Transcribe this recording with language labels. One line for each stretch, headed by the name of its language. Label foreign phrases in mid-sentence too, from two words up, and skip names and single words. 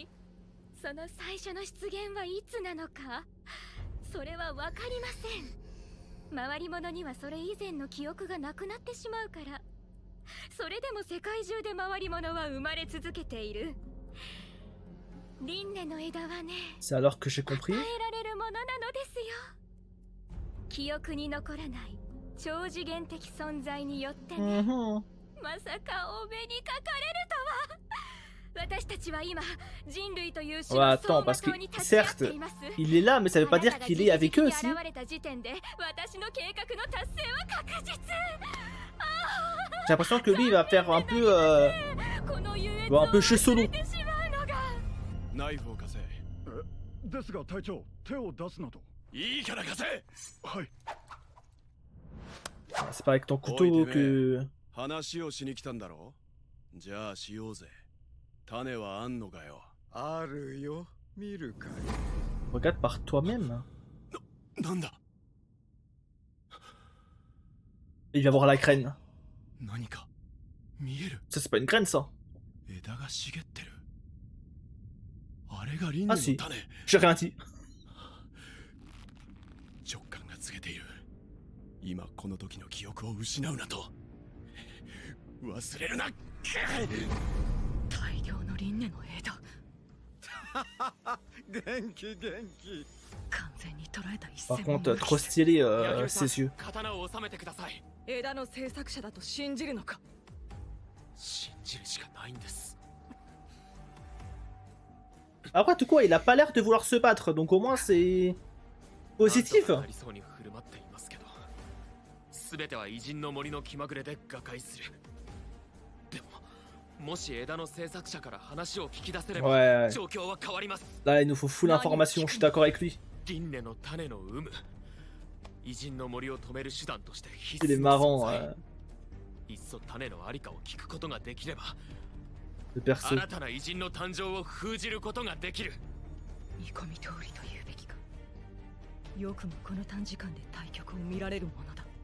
Japanese: その最初の出現はいつなのか、それはわかりません。回り物にはそれ以前の記憶がなくなってしまうから。それでも世界中で回り物は生まれ続けている。輪廻の枝はね、
French: C'est alors que j'ai
Japanese: 与
French: compris.
Japanese: えられるものなのですよ。記憶に残らない超次元的存在によってね。 Mhm. まさかお目にかかれるとは。私たちは今人類という死
French: Ouais,
Japanese: の
French: attends,
Japanese: 走馬
French: parce
Japanese: 灯
French: que
Japanese: に立ち会っ
French: certes,
Japanese: ています。
French: il est là, mais ça veut pas dire qu'il est avec eux aussi.
Japanese: あなたが現れた時点で私の計画の達成は確実。
French: J'ai l'impression que lui, il va faire un peu,
Japanese: この優越
French: un peu chez
Japanese: を
French: Solo.
Japanese: 忘れてしまうのが。ナイフを貸せ。ですが隊長、手を出すなと。いいから貸せ。はい。
French: C'est pas avec ton couteau que.
Japanese: 話をしに来たんだろ。じゃあしようぜ。種はあんのかよ。あるよ。見るかい？
French: Regarde par toi-même.
Japanese: なんだ。
French: Il va voir la graine.
Japanese: 何か見える。
French: Ça, c'est pas une graine, ça.
Japanese: 枝が茂ってる。あれが輪廻の種。
French: J'ai rien dit.
Japanese: 直感が告げている。今この時の記憶を失うなと。忘れるな。大量の輪廻の枝、元気元気。完全に捉えた一
French: Par
Japanese: 線も
French: contre,
Japanese: 無
French: trop
Japanese: 視。
French: stylé
Japanese: 柳生さん
French: ses yeux.
Japanese: 刀を収めてください。枝の制作者だと信じるのか。信じるしかないんです。
French: Après, tout quoi, il a pas l'air de vouloir se battre, donc au moins c'est positif.
Japanese: なんとかなりそうに振る舞っていますけど、 全ては偉人の森の気まぐれで瓦解する。でももし枝の制作者から話を聞き出せれば
French: Ouais.
Japanese: 状況は変わります。
French: Là, il nous faut
English: full information,
French: je suis d'accord avec lui.
Japanese: 輪廻の種の有無、偉人の森を止める手段として必
French: Il est
Japanese: 須の
French: marrant,
Japanese: 存在。いっそ種のありかを聞くことができれば、
French: le perso.
Japanese: 新たな偉人の誕生を封じることができる。見込み通りと言うべきか。よくもこの短時間で対局を見られるものだ。